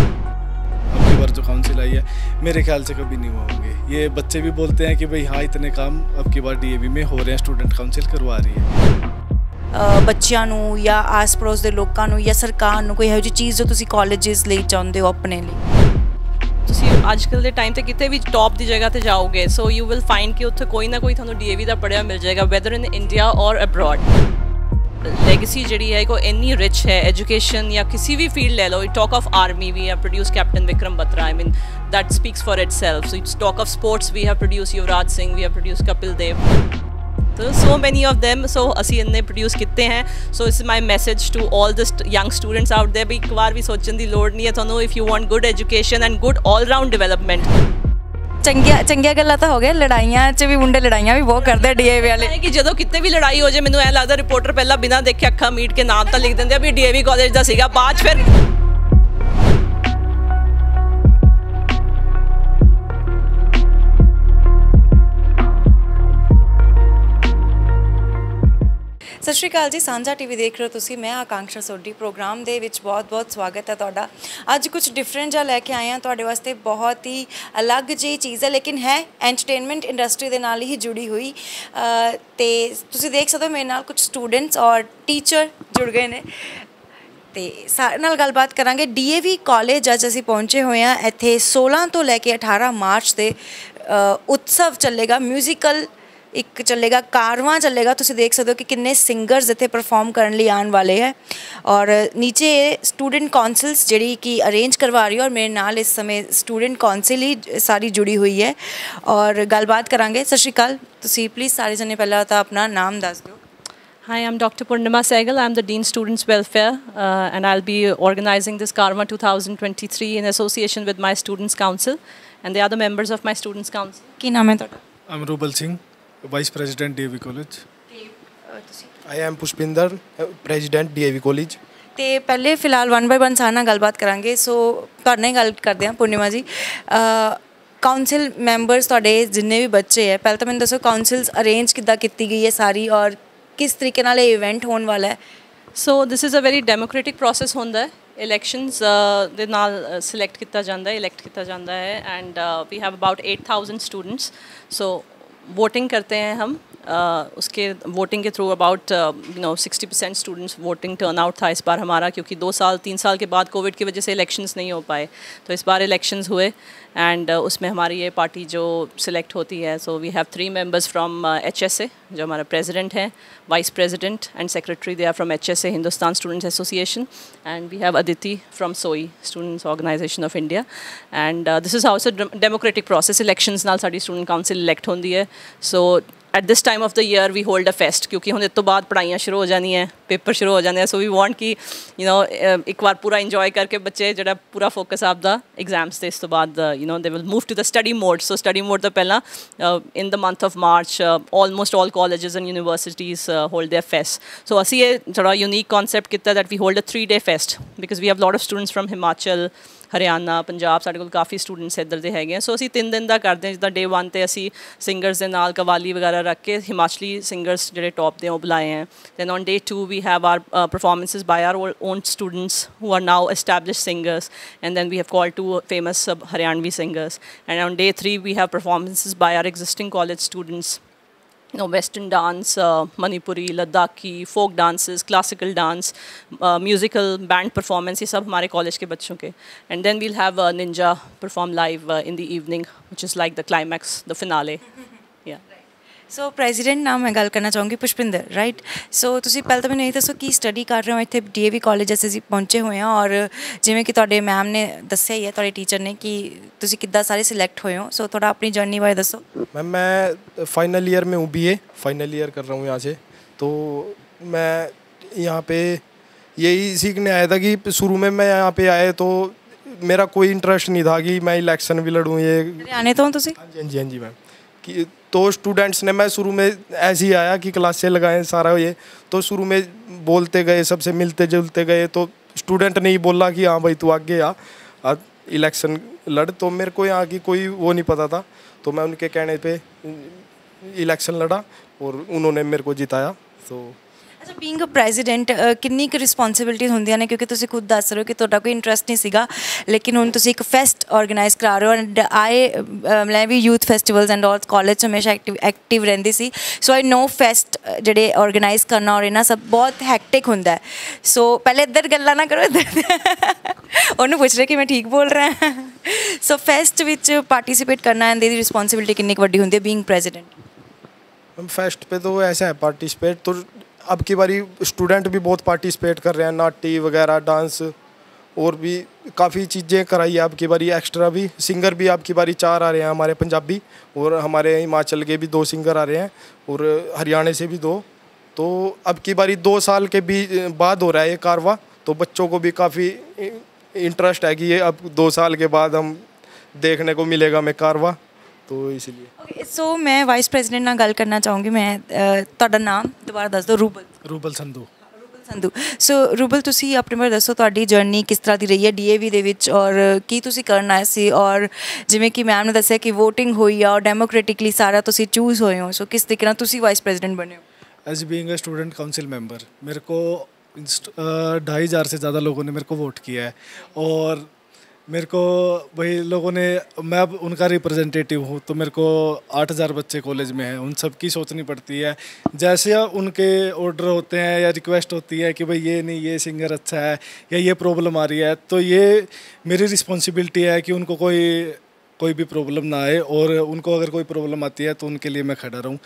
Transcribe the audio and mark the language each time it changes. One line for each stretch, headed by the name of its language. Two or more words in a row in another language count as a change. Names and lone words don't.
Hindi: अब की बार जो काउंसिल आई है मेरे ख्याल से कभी नहीं होंगे। ये बच्चे भी बोलते हैं कि भाई हाँ, इतने काम अब की बार DAV में हो रहे हैं,
English: student council
Hindi: करवा रही है।
Punjabi: ਬੱਚਿਆਂ ਨੂੰ ਯਾ ਆਸ ਪੜੋਸ ਕੇ ਲੋਕਾਂ ਨੂੰ ਯਾ ਸਰਕਾਰ ਨੂੰ ਕੋਈ ਇਹੋ ਜੀ ਚੀਜ਼ ਜੋ ਤੁਸੀ ਕਾਲਜਿਸ ਲਈ ਚਾਹੁੰਦੇ ਹੋ ਆਪਣੇ ਲਈ? ਤੁਸੀਂ ਅੱਜਕੱਲ ਦੇ ਟਾਈਮ ਤੇ ਕਿਤੇ ਵੀ ਟੌਪ ਦੀ ਜਗ੍ਹਾ ਤੇ ਜਾਓਗੇ,
English: so you will find
Punjabi: ਕਿ ਉੱਥੇ ਕੋਈ ਨਾ ਕੋਈ ਤੁਹਾਨੂੰ DAV ਦਾ ਪੜ੍ਹਿਆ ਮਿਲ ਜਾਏਗਾ,
English: whether in India or abroad.
Punjabi: ਲੈਗੇਸੀ ਜਿਹੜੀ ਹੈ ਕੋ ਇੰਨੀ ਰਿਚ ਹੈ, ਐਜੂਕੇਸ਼ਨ ਜਾਂ ਕਿਸੇ ਵੀ ਫੀਲਡ ਲੈ ਲਓ।
English: talk of army, we have produce Captain Vikram Batra, I mean that speaks for itself. So it's talk of sports, we have produced Yuvraj Singh, we have produced Kapil Dev, so many of them.
Punjabi: So ਅਸੀਂ ਇੰਨੇ produce ਕੀਤੇ हैं.
English: So this is my message to all the young students out there,
Punjabi: ਵੀ ਇੱਕ ਵਾਰ ਵੀ ਸੋਚਣ ਦੀ ਲੋੜ ਨਹੀਂ ਹੈ ਤੁਹਾਨੂੰ,
English: if you want good education and good all round development।
Punjabi: ਚੰਗੀਆਂ ਗੱਲਾਂ ਤਾਂ ਹੋ ਗਿਆ, ਲੜਾਈਆਂ 'ਚ ਵੀ ਮੁੰਡੇ ਲੜਾਈਆਂ ਵੀ ਬਹੁਤ ਕਰਦੇ DAV ਵਾਲੇ। ਕਿ ਜਦੋਂ ਕਿਤੇ ਵੀ ਲੜਾਈ ਹੋ ਜਾਏ, ਮੈਨੂੰ ਐਂ ਲੱਗਦਾ ਰਿਪੋਰਟਰ ਪਹਿਲਾਂ ਬਿਨਾਂ ਦੇਖੇ ਅੱਖਾਂ ਮੀਟ ਕੇ ਨਾਮ ਤਾਂ ਲਿਖ ਦਿੰਦੇ ਆ ਵੀ DAV ਕਾਲਜ ਦਾ ਸੀਗਾ, ਬਾਅਦ 'ਚ ਫਿਰ ਸਤ ਸ੍ਰੀ ਅਕਾਲ ਜੀ, ਸਾਂਝਾ TV ਦੇਖ ਰਹੇ ਹੋ ਤੁਸੀ, ਮੈਂ ਆਕਾਂਕਸ਼ਾ ਸੋਢੀ। ਪ੍ਰੋਗਰਾਮ ਦੇ ਵਿਚ ਬਹੁਤ ਬਹੁਤ ਸਵਾਗਤ ਹੈ ਤੁਹਾਡਾ। ਅੱਜ ਕੁਝ ਡਿਫਰੈਂਟ ਜਾ ਲੈਕੇ ਆਏ ਹੈਂ ਤੁਹਾਡੇ ਵਾਸਤੇ, ਬਹੁਤ ਹੀ ਅਲੱਗ ਜੀ ਚੀਜ਼ ਹੈ, ਲੇਕਿਨ ਹੈ
English: entertainment industry
Punjabi: ਦੇ ਨਾਲ ਹੀ ਜੁੜੀ ਹੋਈ। ਤੇ ਤੁਸੀ ਦੇਖ ਸਕਦੇ ਹੋ ਮੇਰੇ ਨਾਲ ਕੁਝ ਸਟੂਡੈਂਟਸ ਔਰ ਟੀਚਰ ਜੁੜ ਗਏ ਨੇ, ਤੋ ਸਾਰੇ ਨਾਲ ਗੱਲਬਾਤ ਕਰਾਂਗੇ। DAV ਕਾਲਜ ਅੱਜ ਅਸੀਂ ਪਹੁੰਚੇ ਹੋਏ ਹੈਂ ਇੱਥੇ। 16 ਤੋਂ ਲੈਕੇ 18 ਮਾਰਚ ਤੇ ਉਤਸਵ ਚਲੇਗਾ, ਮਿਊਜ਼ੀਕਲ ਏਕ ਚਲੇਗਾ, ਕਾਰਵਾਂ ਚਲੇਗਾ। ਤੁਸੀਂ ਦੇਖ ਸਕਦੇ ਹੋ ਕਿ ਕਿੰਨੇ ਸਿੰਗਰਸ ਇੱਥੇ ਪਰਫਾਰਮ ਕਰਨ ਲਈ ਆਉਣ ਵਾਲੇ ਹੈਂ, ਔਰ ਨੀਚੇ
English: student councils
Punjabi: ਜਿਹੜੀ ਕਿ ਅਰੇਂਜ ਕਰਵਾ ਰਹੀ ਹੈ, ਔਰ ਮੇਰੇ ਨਾਲ ਇਸ ਸਮੇਂ
English: student council
Punjabi: ਹੀ ਸਾਰੀ ਜੁੜੀ ਹੋਈ ਹੈ, ਔਰ ਗੱਲਬਾਤ ਕਰਾਂਗੇ। ਸਤ ਸ੍ਰੀ ਅਕਾਲ, ਤੁਸੀਂ ਪਲੀਜ਼ ਸਾਰੇ ਜਣੇ ਪਹਿਲਾਂ ਤੋ ਆਪਣਾ ਨਾਮ ਦੱਸ ਦੋ।
English: Hi, I'm Dr. Purnima Sehgal. I'm the Dean Students Welfare, and I'll be organizing this Karma 2023 in association with my Students Council and the other members of my Students Council.
Punjabi: ਕੀ ਨਾਮ ਹੈ ਤੁਹਾਡਾ?
English: I'm Rubal Singh, Vice President DAV College. I am Pushpinder, President DAV College.
Punjabi: ਤੋ ਪਹਿਲੇ ਫਿਲਹਾਲ 1 by 1 ਸਾਰੇ ਨਾਲ ਗੱਲਬਾਤ ਕਰਾਂਗੇ। ਸੋ ਤੁਹਾਡੇ ਨਾਲ ਗੱਲ ਕਰਦੇ ਹਾਂ ਪੂਰਨਿਮਾ ਜੀ।
English: council members
Punjabi: ਤੁਹਾਡੇ ਜਿੰਨੇ ਭੀ ਬੱਚੇ ਹੈ, ਪਹਿਲੇ ਤੋ ਮੈਨੇ ਦੱਸੋ
English: councils arrange
Punjabi: ਕਿੱਦਾਂ ਕੀਤੀ ਗਈ ਹੈ ਸਾਰੀ, ਔਰ ਕਿਸ ਤਰੀਕੇ ਨਾਲ ਯੇ ਇਵੈਂਟ ਹੋਣ ਵਾਲਾ ਹੈ?
English: so this is a very democratic process
Punjabi: ਹੋਂਦਾ ਹੈ। ਇਲੈਕਸ਼ਨਜ਼ ਦੇ ਨਾਲ ਸਿਲੈਕਟ ਕੀਆ ਜਾਤਾ ਹੈ, ਇਲੈਕਟ ਕੀਆ ਜਾਤਾ ਹੈ, इलैक्ट किया जाता है,
English: and we have about 8,000 students.
Hindi: सो वोटिंग करते हैं हम, उसके वोटिंग के थ्रू
English: about 60% students voting turnout
Hindi: था इस बार हमारा, क्योंकि 2-3 साल के बाद कोविड की वजह से इलेक्शंस नहीं हो पाए, तो इस बार इलेक्शंस हुए, एंड उसमें हमारी ये पार्टी जो सिलेक्ट होती है।
English: So we have 3 members from HSA,
Hindi: जो हमारा प्रेसिडेंट हैं,
English: Vice President and Secretary, they are from HSA, Hindustan Students Association, and we have Aditi from SOI, Students Organisation of India, and this is how it's a democratic process.
Punjabi: ਇਲੈਕਸ਼ਨਜ਼ ਨਾਲ ਸਾਡੀ ਸਟੂਡੈਂਟ ਕਾਉਂਸਿਲ ਇਲੈਕਟ ਹੋਂਦੀ ਹੈ। सो
English: at this time of the year we hold a fest
Punjabi: क्योंकि ਹੁਣ ਇਸ ਤੋਂ ਬਾਅਦ ਪੜ੍ਹਾਈਆਂ ਸ਼ੁਰੂ ਹੋ ਜਾਣੀਆਂ ਪੇਪਰ ਸ਼ੁਰੂ ਹੋ ਜਾਣੇ ਆ,
English: so we want
Punjabi: ਕਿ ਇੱਕ ਵਾਰ ਪੂਰਾ ਇੰਜੋਏ ਕਰਕੇ ਬੱਚੇ ਜਿਹੜਾ ਪੂਰਾ ਫੋਕਸ ਆਪਦਾ ਐਗਜ਼ਾਮਸ ਤੇ ਇਸ ਤੋਂ ਬਾਅਦ
English: they will move to the study mode. So study mode
Punjabi: ਤੋਂ ਪਹਿਲਾਂ
English: in the month of March almost all colleges and universities hold their fest. So
Punjabi: ਅਸੀਂ ਇਹ ਥੋੜਾ
English: unique concept ਕੀਤਾ that we hold a 3-day fest because we have a lot of students from Himachal,
Punjabi: ਹਰਿਆਣਾ, ਪੰਜਾਬ, ਸਾਡੇ ਕੋਲ ਕਾਫੀ ਸਟੂਡੈਂਟਸ ਇੱਧਰ ਦੇ ਹੈਗੇ ਆ। ਸੋ ਅਸੀਂ 3 ਦਿਨ ਦਾ ਕਰਦੇ ਹਾਂ, ਜਿੱਦਾਂ ਡੇ 1 ਤੇ ਅਸੀਂ ਸਿੰਗਰਸ ਦੇ ਨਾਲ ਕਵਾਲੀ ਵਗੈਰਾ ਰੱਖ ਕੇ ਹਿਮਾਚਲੀ ਸਿੰਗਰਸ ਜਿਹੜੇ ਟੌਪ ਦੇ ਉਹ ਬੁਲਾਏ ਹੈ।
English: Then on day 2 we have our performances by our own students who are now established singers, and then we have called 2 famous Haryanvi singers, and on day 3 we have performances by our existing college students, Western dance, Manipuri, Ladakhi, folk dances, classical dance, musical band performance,
Hindi: ये सब हमारे college के बच्चों के।
English: And then we'll have Ninja perform live in the evening, which is like the climax, the finale. Yeah.
Punjabi: ਸੋ ਪ੍ਰੈਜ਼ੀਡੈਂਟ ਨਾਲ ਮੈਂ ਗੱਲ ਕਰਨਾ ਚਾਹੂੰਗੀ ਪੁਸ਼ਪਿੰਦਰ, ਰਾਈਟ। ਸੋ ਤੁਸੀਂ ਪਹਿਲਾਂ ਤਾਂ ਮੈਨੂੰ ਇਹ ਦੱਸੋ ਕੀ ਸਟੱਡੀ ਕਰ ਰਹੇ ਹੋ ਇੱਥੇ DAV ਕਾਲਜ ਅਸੀਂ ਪਹੁੰਚੇ ਹੋਏ ਹਾਂ, ਔਰ ਜਿਵੇਂ ਕਿ ਤੁਹਾਡੇ ਮੈਮ ਨੇ ਦੱਸਿਆ ਹੀ ਹੈ, ਤੁਹਾਡੇ ਟੀਚਰ ਨੇ, ਕਿ ਤੁਸੀਂ ਕਿੱਦਾਂ ਸਾਰੇ ਸਿਲੈਕਟ ਹੋਏ ਹੋ। ਸੋ ਥੋੜਾ ਆਪਣੀ ਜਰਨੀ ਬਾਰੇ ਦੱਸੋ।
Hindi: मैम मैं
English: final year
Hindi: में हूँ, BA
English: final year
Hindi: कर रहा हूँ यहाँ से। तो मैं यहाँ पे यही सीखने आया था कि शुरू में मैं यहाँ पे आए तो मेरा कोई इंटरेस्ट नहीं था कि मैं इलेक्शन भी लड़ूँ। ये
Punjabi: ਹਰਿਆਣੇ ਤੋਂ ਤੁਸੀ?
Hindi: हाँ जी मैम। कि तो स्टूडेंट्स ने, मैं शुरू में ऐसे ही आया कि क्लासें लगाएं सारा ये, तो शुरू में बोलते गए, सबसे मिलते जुलते गए, तो स्टूडेंट ने ही बोला कि हाँ भाई तू आगे आ इलेक्शन लड़। तो मेरे को यहाँ की कोई वो नहीं पता था, तो मैं उनके कहने पे इलेक्शन लड़ा और उन्होंने मेरे को जिताया। तो
Punjabi: ਅੱਛਾ,
English: being a president
Punjabi: ਕਿੰਨੀ ਕੁ ਰਿਸਪੌਂਸਿਬਿਲਿਟੀਜ਼ ਹੁੰਦੀਆਂ ਨੇ, ਕਿਉਂਕਿ ਤੁਸੀਂ ਖੁਦ ਦੱਸ ਰਹੇ ਹੋ ਕਿ ਤੁਹਾਡਾ ਕੋਈ ਇੰਟਰਸਟ ਨਹੀਂ ਸੀਗਾ, ਲੇਕਿਨ ਹੁਣ ਤੁਸੀਂ ਇੱਕ ਫੈਸਟ ਆਰਗੇਨਾਈਜ਼ ਕਰਾ ਰਹੇ ਹੋ। ਐਂਡ ਮੈਂ ਵੀ
English: youth festivals and all
Punjabi: ਕਾਲਜ 'ਚ ਹਮੇਸ਼ਾ ਐਕਟਿਵ ਰਹਿੰਦੀ ਸੀ,
English: so I know fest
Punjabi: ਜਿਹੜੇ ਆਰਗੇਨਾਈਜ਼ ਕਰਨਾ ਔਰ ਇਹਨਾਂ ਸਭ ਬਹੁਤ ਹੈਕਟਿਕ ਹੁੰਦਾ। ਸੋ ਪਹਿਲੇ ਇੱਧਰ ਗੱਲਾਂ ਨਾ ਕਰੋ, ਉਹਨੂੰ ਪੁੱਛ ਰਹੇ ਕਿ ਮੈਂ ਠੀਕ ਬੋਲ ਰਿਹਾ। ਸੋ ਫੈਸਟ ਵਿੱਚ ਪਾਰਟੀਸਿਪੇਟ ਕਰਨਾ, ਇਹਦੀ ਰਿਸਪੌਂਸਿਬਿਲਿਟੀ ਕਿੰਨੀ ਕੁ ਵੱਡੀ ਹੁੰਦੀ ਹੈ
English: being president?
Hindi: मैम फेस्ट पे तो ऐसा है पार्टिसिपेट, तो अब की बारी स्टूडेंट भी बहुत पार्टिसिपेट कर रहे हैं, नाटी वगैरह, डांस और भी काफ़ी चीज़ें कराई है अब की बारी। एक्स्ट्रा भी सिंगर भी अब की बारी 4 आ रहे हैं हमारे पंजाबी, और हमारे हिमाचल के भी 2 सिंगर आ रहे हैं, और हरियाणा से भी 2। तो अब की बारी 2 साल के भी बाद हो रहा है ये कारवा, तो बच्चों को भी काफ़ी इंटरेस्ट है कि ये अब 2 साल के बाद हम देखने को मिलेगा हमें कारवा, तो इसलिए।
Punjabi: ਓਕੇ, ਸੋ ਮੈਂ ਵਾਈਸ ਪ੍ਰੈਜ਼ੀਡੈਂਟ ਨਾਲ ਗੱਲ ਕਰਨਾ ਚਾਹੂੰਗੀ। ਮੈਂ ਤੁਹਾਡਾ ਨਾਮ ਦੁਬਾਰਾ ਦੱਸ ਦਿਓ।
Hindi: रूबल संधू।
Punjabi: ਸੰਧੂ। ਸੋ ਰੂਬਲ, ਤੁਸੀਂ ਆਪਣੇ ਬਾਰੇ ਦੱਸੋ, ਤੁਹਾਡੀ ਜਰਨੀ ਕਿਸ ਤਰ੍ਹਾਂ ਦੀ ਰਹੀ ਹੈ DAV ਦੇ ਵਿੱਚ, ਔਰ ਕੀ ਤੁਸੀਂ ਕਰਨ ਆਏ ਸੀ, ਔਰ ਜਿਵੇਂ ਕਿ ਮੈਮ ਨੇ ਦੱਸਿਆ ਕਿ VOTING ਹੋਈ ਆ ਔਰ ਡੈਮੋਕ੍ਰੈਟਿਕਲੀ ਸਾਰਾ ਤੁਸੀਂ ਚੂਜ਼ ਹੋਏ ਹੋ, ਸੋ ਕਿਸ ਤਰੀਕੇ ਨਾਲ ਤੁਸੀਂ ਵਾਈਸ ਪ੍ਰੈਜ਼ੀਡੈਂਟ ਬਣੇ ਹੋ?
English: as being a student council member
Hindi: मेरे को 2,500 से ज़्यादा लोगों ने मेरे को वोट किया है, और मेरे को वही लोगों ने, मैं अब उनका रिप्रेजेंटेटिव हूँ, तो मेरे को 8,000 बच्चे कॉलेज में हैं, उन सब की सोचनी पड़ती है। जैसे उनके ऑर्डर होते हैं या रिक्वेस्ट होती है कि भाई ये नहीं, ये सिंगर अच्छा है या ये प्रॉब्लम आ रही है, तो ये मेरी रिस्पॉन्सिबिलिटी है कि उनको कोई भी प्रॉब्लम ना आए, और उनको अगर कोई प्रॉब्लम आती है तो उनके लिए मैं खड़ा रहूँ।